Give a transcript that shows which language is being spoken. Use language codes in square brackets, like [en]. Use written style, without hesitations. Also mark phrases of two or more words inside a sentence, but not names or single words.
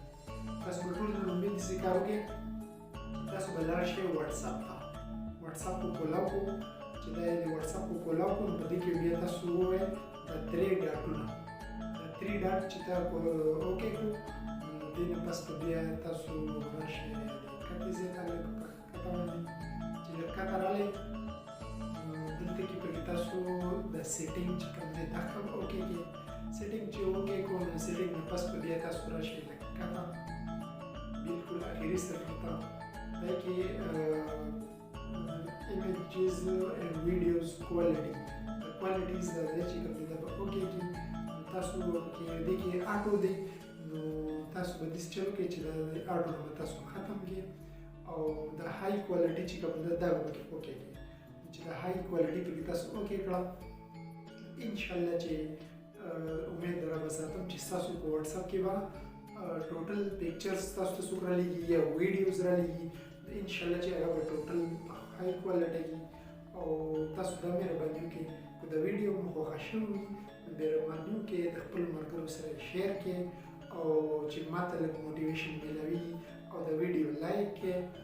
[ps] تاسو به ټول لومړی داسې کار وکړئ تاسو به لاړ شئ واتساپ ته واتساپ په کولاو کړو چې دا یې د واتساپ په کولاو کړو نو په دې کې بیا تاسو ووایئ د 3 ډاټونه د 3 ډاټ چې تا اوکې کړو نو دې نه پس به بیا تاسو راشئ د کتې ځای ته لږ کښته باندې چې لږ کښته راغلی دلته کې پکې تاسو د سیټینګ چې کوم دی دا اوکې کړئ. سیټینګ چې اوکې کړو نو سیټینګ نه پس به بیا تاسو راشئ لږ کښته بلکل اخري صفحې ته دا کې [en] images and videos quality the qualities [ps] د دې چې کوم دی دا به اوکې کړي نو تاسو کې دې کې آټو دی نو تاسو به داسې چلو کوئ چې دا د آټو نه به تاسو ختم کړئ او د [en] high quality [ps] چې کوم ده دا به پکې اوکې کړئ. چې د [en] high quality [ps] پکې تاسو اوکې کړه انشاءالله چې امید در به ساتم چې ستاسو په واتساپ کې به [en] total pictures [ps] تاسو ته څوک رالیږي یا ویډیوز رالیږي انشاءالله چې هغه به [en] total high quality [ps] وي او تاسو دا مهرباني وکړئ که د ویډیو مو خوښه شوې وي مهرباني وکړئ د خپلو ملګرو سره شیر کړئ او چې ماته لږ موټیویشن میلاوي او د ویډیو لایک کړئ.